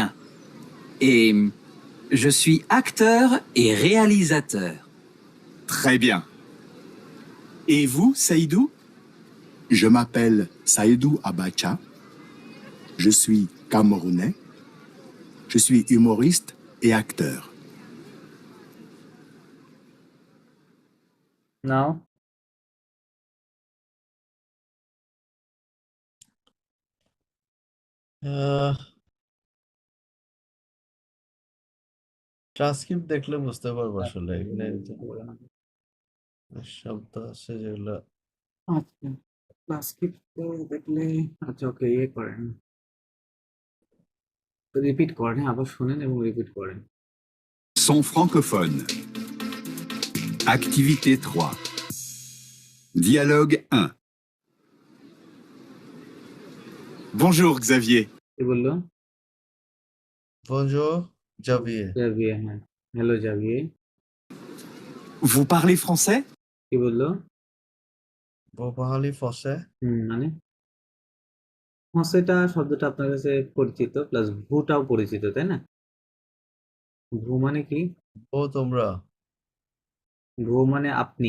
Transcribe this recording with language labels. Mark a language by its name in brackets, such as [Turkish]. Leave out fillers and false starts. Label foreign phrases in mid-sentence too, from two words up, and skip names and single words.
[French] Et je suis acteur et réalisateur. Très bien. Et vous, Saïdou? Je m'appelle Saïdou Abacha. Je suis camerounais. Je suis humoriste et acteur. [Bangla] নাও ট্রান্সক্রিপ্ট দেখলে বুঝতে পারবো আসলে এখানে যে শব্দ আছে যেগুলো আচ্ছা ট্রান্সক্রিপ্ট দেখলে আচ্ছা ওকে ইয়ে করেন রিপিট করেন হ্যাঁ, আবার শুনেন এবং রিপিট করেন [French] Son francophone. Activité 3. Dialogue 1. Bonjour Xavier. [Bangla] কি বললো [French] Bonjour Xavier [Bangla] জাভিয়ে হ্যাঁ হ্যালো জাভিয়ে [French] Vous parlez français? [Bangla] কি বললো বহালি ফসে মানে হসেটা শব্দটা আপনার কাছে পরিচিত প্লাস ভুটাও পরিচিত তাই না ভু মানে কি ও তোমরা ভু মানে আপনি